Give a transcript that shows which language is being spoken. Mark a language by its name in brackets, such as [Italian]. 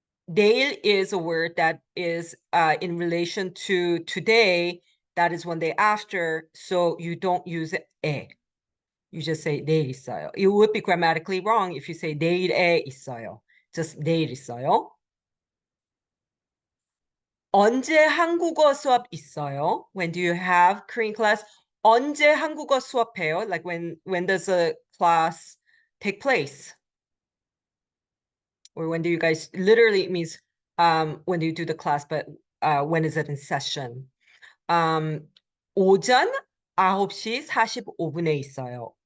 [English] 내일 is a word that is in relation to today. That is one day after. So you don't use 에. You just say [Korean] 내일 있어요. [English] It would be grammatically wrong if you say [Korean] 내일에 있어요. [English] Just 내일 있어요. [Korean] 언제 한국어 수업 있어요? [English] When do you have Korean class? 언제 한국어 수업해요? Like when does a class take place? Or when do you guys, literally it means when do you do the class, but when is it in session? [Korean] 오전 9시 45분에 있어요.